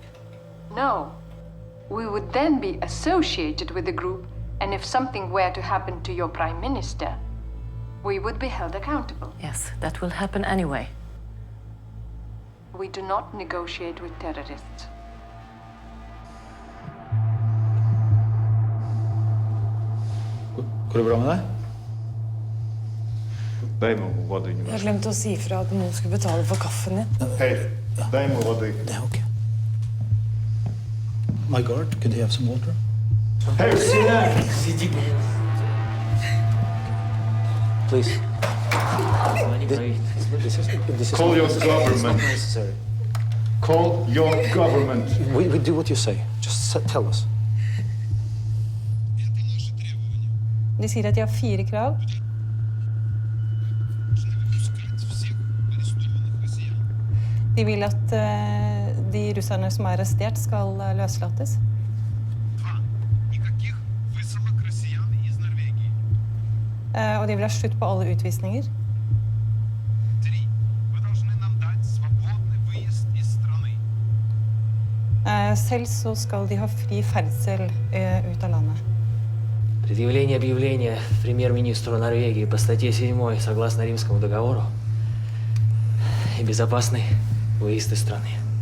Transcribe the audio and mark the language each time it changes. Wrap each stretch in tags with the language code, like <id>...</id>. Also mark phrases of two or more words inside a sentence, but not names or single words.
<en>No. We would then be associated with the group, and if something were to happen to your Prime Minister, we would be held accountable. Yes, that will happen anyway. We do not negotiate with terrorists.</en> <no>Går det bra med deg?</no> <ru>Дай ему воды</ru> <no>Jeg</no> <ru>немножко.</ru> <no>glemte å si fra at noen skulle betale for kaffen din.</no> <ru>Эй, дай ему воды.</ru> <en>Yeah, okay. My guard, could he have some water? Hey, sit down. Please. This is Call your not government. necessary. Call your government. We do what you say. Just tell us.</en> <no>De sier at de har 4 krav. De vil at de russerne som er arrestert, skal løslates. Og de vil ha slutt på alle utvisninger. Selv så skal de ha fri ferdsel ut av landet.</no> <ru>Предъявление объявления премьер-министру Норвегии по статье 7 согласно Римскому договору и безопасный выезд из страны.</ru>